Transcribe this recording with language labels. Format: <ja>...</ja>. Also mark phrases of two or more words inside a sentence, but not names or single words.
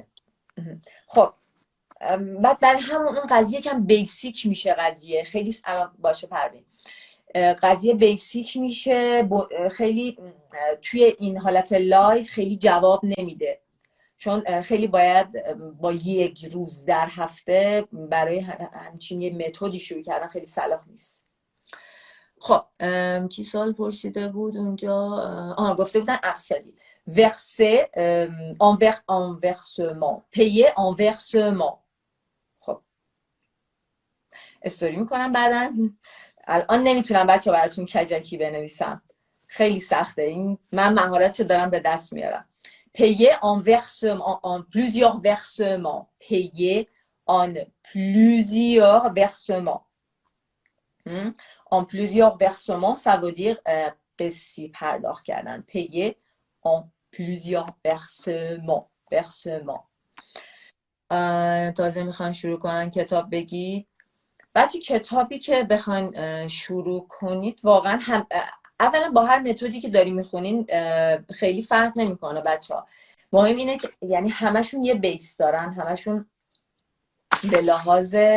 <fa>خب بعد برای همون اون قضیه کم بیسیک میشه، قضیه خیلی الان باشه پروین، قضیه بیسیک میشه، خیلی توی این حالت لایو خیلی جواب نمیده، چون خیلی باید با یک روز در هفته برای همچین یه متدی شروع کردن خیلی صلاح نیست. خب کی سوال پرسیده بود اونجا؟ گفته بودن اقساطی.</fa> <fr>verser en versement، payer en versement.</fr> <fa>خب استوری میکنم بعداً. الان نمیتونم بچه براتون کجکی بنویسم، خیلی سخته، این من مهارتشو دارم به دست میارم.</fa> <fr>payer en versement، en plusieurs versements. payer en plusieurs versements. En plusieurs versements, ça veut dire</fr> <fa>قسطی پرداخت کردن.</fa> <fr>payer en plusieurs versements.</fr> <fa>تازه میخوان شروع کنن کتاب بگید. بچه کتابی که بخواین شروع کنید واقعا هم اولا با هر متدی که داری میخونین خیلی فرق نمیکنه بچه ها، مهم اینه که یعنی همشون یه بیس دارن، همشون به لحاظ</fa>